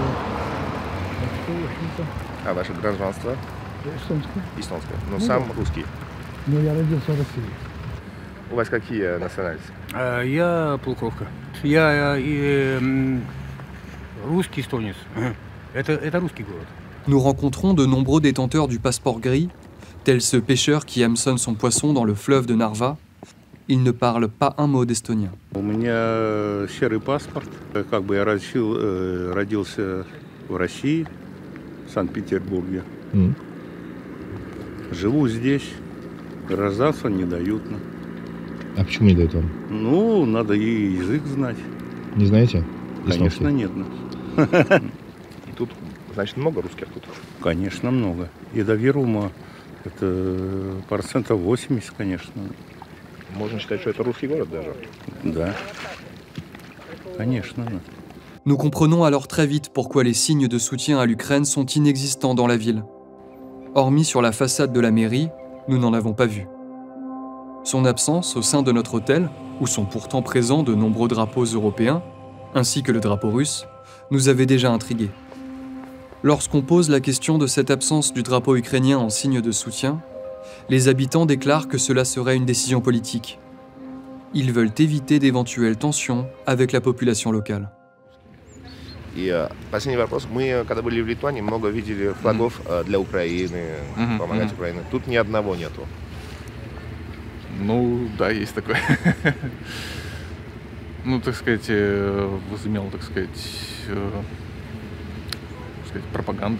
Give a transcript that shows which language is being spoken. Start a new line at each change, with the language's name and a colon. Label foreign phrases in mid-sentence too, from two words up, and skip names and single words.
Russian: Так что, в общем-то... А ваше гражданство? Эстонское. Эстонское. Но сам русский? Но я родился в России. У вас какие национальности? Я полукровка. Я русский эстонец. Это русский город.
French: Nous rencontrons de nombreux détenteurs du passeport gris, tels ce pêcheur qui hameçonne son poisson dans le fleuve de Narva. Il ne parle pas un mot d'estonien.
Russian: У меня серый паспорт. Как бы я родился в России, в Санкт-Петербурге. Живу здесь. Рождаться не дают. А почему не дают вам? Ну, надо и язык знать. Не знаете? Конечно, нет. И тут, значит, много русских тут? Конечно, много. И до Вирума это 80%, конечно. Можно считать, что это русский город даже? Да. Конечно.
French: Nous comprenons alors très vite pourquoi les signes de soutien à l'Ukraine sont inexistants dans la ville. Hormis sur la façade de la mairie, nous n'en avons pas vu. Son absence au sein de notre hôtel, où sont pourtant présents de nombreux drapeaux européens, ainsi que le drapeau russe, nous avait déjà intrigués. Lorsqu'on pose la question de cette absence du drapeau ukrainien en signe de soutien, les habitants déclarent que cela serait une décision politique. Ils veulent éviter d'éventuelles tensions avec la population locale.
Russian: И последний вопрос. Мы, когда были в Литве, много видели флагов для Украины, помогать Украине. Тут ни одного нету. Ну, да, есть такое. Ну, так сказать, возымел, так сказать, пропаганда.